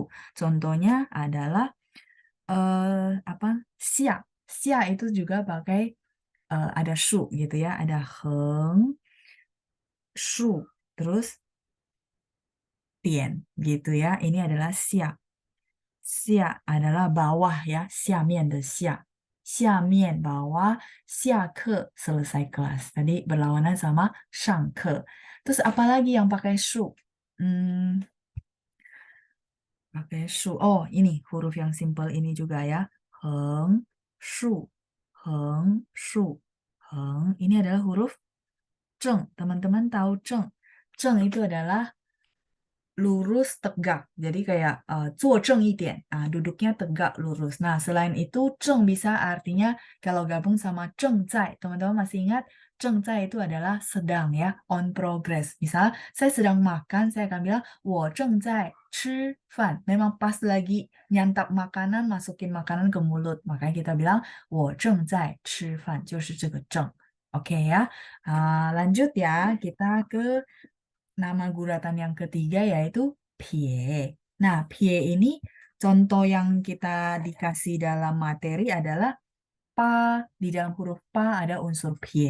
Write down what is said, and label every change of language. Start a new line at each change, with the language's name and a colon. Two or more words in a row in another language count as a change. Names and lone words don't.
Indonesian: Contohnya adalah apa? Xia. Xia itu juga pakai ada shu gitu ya. Ada heng, shu, terus tian gitu ya. Ini adalah xia. Xia adalah bawah ya,
Chinese: 下面的下，下面 bawah, 下课
Indonesian: selesai kelas. Tadi berlawanan sama 上课. Terus apa lagi yang pakai shu? Pakai shu. Oh, ini huruf yang simple ini juga ya. Heng, shu, heng, shu, heng. Ini adalah huruf zheng. Teman-teman tahu zheng. Zheng itu adalah lurus tegak. Jadi kayak
Chinese: 坐正一点,
Indonesian: duduknya tegak lurus. Nah, selain itu zheng bisa artinya kalau gabung sama 正在. Teman-teman masih ingat 正在 itu adalah sedang ya,
English: on progress.
Indonesian: Misal saya sedang makan, saya akan bilang
Chinese: 我正在吃饭.
Indonesian: Memang pas lagi nyantap makanan, masukin makanan ke mulut. Makanya kita bilang
Chinese: 我正在吃饭, 就是这个正.
Indonesian: Oke ya. Lanjut ya, kita ke nama guratan yang ketiga yaitu pie. Nah, pie ini contoh yang kita dikasih dalam materi adalah pa. Di dalam huruf pa ada unsur pie.